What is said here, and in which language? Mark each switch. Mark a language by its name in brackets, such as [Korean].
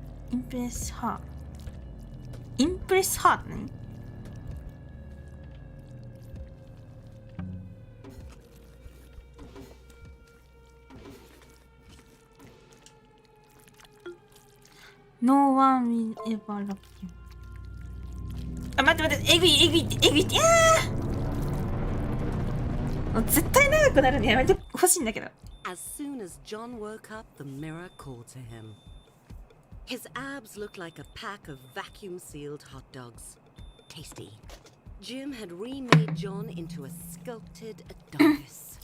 [Japanese] インプレスハーって何？ [English] No one will ever love you. [Japanese] 待って、えぐいって、もう絶対長くなるのやめてほしいんだけど。 [English] As soon as John woke up, the mirror called to him. His abs looked like a pack of vacuum-sealed hot dogs. Tasty. Jim had remade John into a sculpted Adonis.